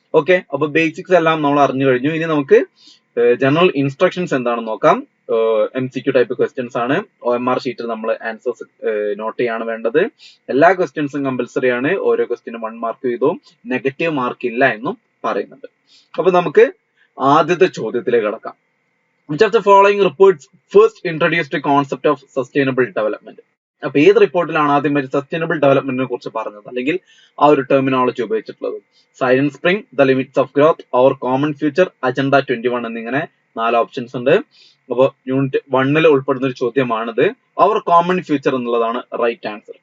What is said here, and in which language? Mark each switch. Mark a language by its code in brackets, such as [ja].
[ml] Okay, അപ്പൊ basics എല്ലാം നമ്മൾ അറിഞ്ഞു കഴിഞ്ഞു. ഇനി നമുക്ക് ജനറൽ ഇൻസ്ട്രക്ഷൻസ് എന്താണെന്ന് നോക്കാം. MCQ ടൈപ്പ് ക്വസ്റ്റ്യൻസ് ആണ്. OMR ഷീറ്റിൽ നമ്മൾ ആൻസേഴ്സ് നോട്ട് ചെയ്യാണ് വേണ്ടത്. എല്ലാ ക്വസ്റ്റ്യൻസും കമ്പൽസറി ആണ്. ഓരോ ക്വസ്റ്റ്യനും 1 മാർക്ക് വീതവും, നെഗറ്റീവ് മാർക്ക് ഇല്ല എന്നും പറയുന്നുണ്ട്. അപ്പൊ നമുക്ക് ആദ്യത്തെ ചോദ്യത്തിലേക്ക് കടക്കാം. [en] Which of the following reports first introduced the concept of sustainable development? [ml] അപ്പൊ ഏത് റിപ്പോർട്ടിലാണ് ആദ്യമായി സസ്റ്റൈനബിൾ ഡെവലപ്മെന്റിനെ കുറിച്ച് പറഞ്ഞത്, അല്ലെങ്കിൽ ആ ഒരു ടെർമിനോളജി ഉപയോഗിച്ചിട്ടുള്ളത്? Silent spring, the limits of growth, our common future, agenda 21 എന്നിങ്ങനെ 4 ഓപ്ഷൻസ് ഉണ്ട്. അപ്പൊ യൂണിറ്റ് 1 ഉൾപ്പെടുന്ന ഒരു ചോദ്യമാണിത്. അവർ കോമൺ ഫ്യൂച്ചർ എന്നുള്ളതാണ് റൈറ്റ് ആൻസർ.